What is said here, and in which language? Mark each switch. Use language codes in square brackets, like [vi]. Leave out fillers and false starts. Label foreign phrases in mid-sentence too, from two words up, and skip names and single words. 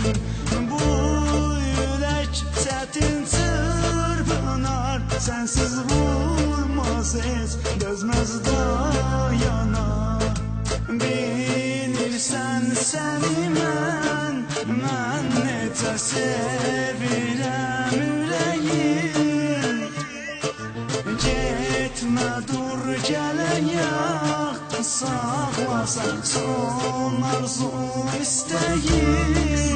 [tr] Bu yürek çetin çırpınar, sensiz vurmaz hiç, dözmez dayana. [az] Bilirsen seni mən necə sevirəm ürəyim. [tr] Gitme dur [az] gələyək, saxlasan son arzum istəyim.